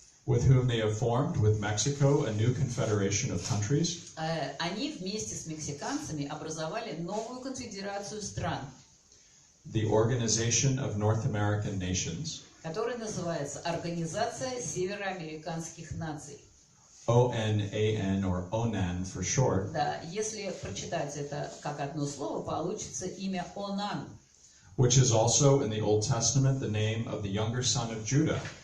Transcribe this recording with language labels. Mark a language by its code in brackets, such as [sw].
[en] With whom they have formed, with Mexico, a new confederation of countries? [ru] Они вместе с мексиканцами образовали новую конфедерацию стран, [en] The Organization of North American Nations, [ru] которая называется Организация североамериканских наций. [en] ONAN, or ONAN for short, [ru] Да, если прочитать это как одно слово, получится имя Онан, [en] which is also in the Old Testament the name of the younger son of Judah,